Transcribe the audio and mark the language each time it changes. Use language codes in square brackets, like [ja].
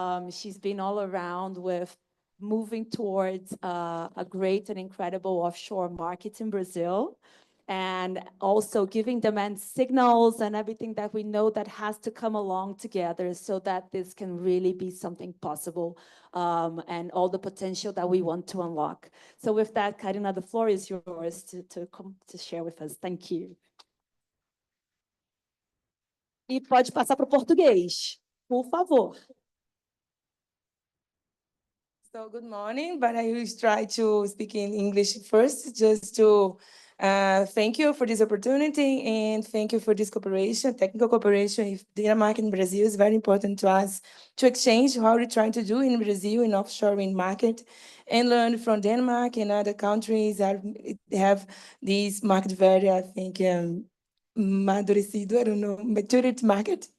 [en] She's been all around with moving towards a great and incredible offshore market in Brazil, and also giving demand signals and everything that we know that has to come along together so that this can really be something possible, and all the potential that we want to unlock. So with that, Karina, the floor is yours to share with us. Thank you. [pt] E pode passar para o português, por favor. [en] So good morning, but I will try to speak in English first, just to thank you for this opportunity and thank you for this cooperation, technical cooperation with Denmark and Brazil is very important to us to exchange how we're trying to do in Brazil in offshore wind market and learn from Denmark and other countries that have this market very, I think, madurecido, I don't know, matured market.